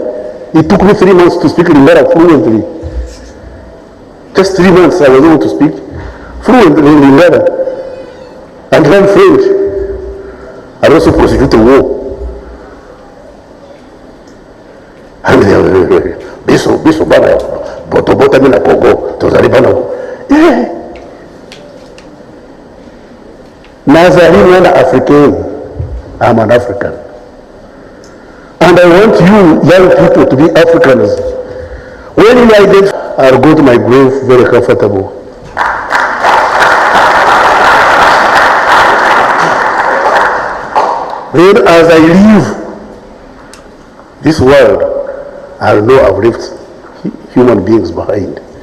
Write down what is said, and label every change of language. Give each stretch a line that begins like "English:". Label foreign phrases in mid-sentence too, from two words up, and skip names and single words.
English: It took me 3 months to speak in Mera fluently. Just 3 months I was able to speak fluently in Mera and learn French. I also prosecuted war.
Lingala: And biso bana bota mina Congo tozali bana. Yeah. Nazali mwana African.
English: I'm an African. And I want you young people to be Africans. When you identify, I'll go to my grave very comfortable. Then as I leave this world, I'll know I've left human beings behind.